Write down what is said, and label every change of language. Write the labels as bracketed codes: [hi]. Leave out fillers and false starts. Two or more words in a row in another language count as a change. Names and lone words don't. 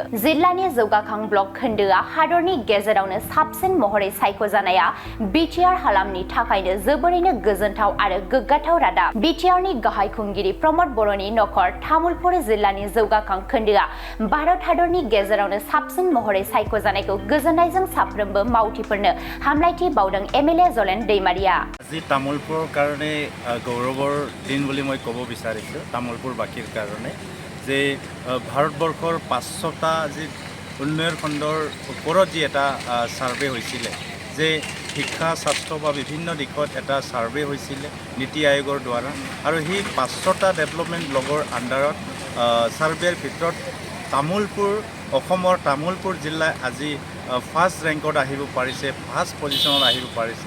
[brx] जिल्लानि जौगाखां ब्लक खोन्दोआ हादरनि गेजेरावनो साबसिन महरै सायख'जानाया बिटिआर हालामनि थाखायनो जोबोरैनो गोजोनथाव आरो गोग्गाथाव रादाब। बिटिआरनि गाहाय खुंगिरि प्रमद बर'नि नखर तामुलपुर जिल्लानि जौगाखां खोन्दोआ भारत हादरनि गेजेरावनो साबसिन महरै सायख'जानायखौ गोजोननायजों साफ्रोमबो मावथिफोरनो हामलायथि बावदों एमएलए जलेन दैमारिया। [as] আজি তামোলপুৰৰ কাৰণে গৌৰৱৰ দিন বুলি মই ক'ব বিচাৰিছোঁ তামোলপুৰবাসীৰ কাৰণে যে ভাৰতবৰ্ষৰ 500টা যি উন্নয়ন খণ্ডৰ ওপৰত যি এটা ছাৰ্ভে হৈছিলে যে শিক্ষা, স্বাস্থ্য বা বিভিন্ন দিশত এটা ছাৰ্ভে হৈছিলে নীতি আয়োগৰ দ্বাৰা আৰু সেই 500টা [en] development blockৰ [as] আণ্ডাৰত ছাৰ্ভেৰ ভিতৰত তামোলপুৰ অসমৰ তামোলপুৰ জিলা আজি [en] first rankত [as] আহিব পাৰিছে, [en] first positionত [as] আহিব পাৰিছে।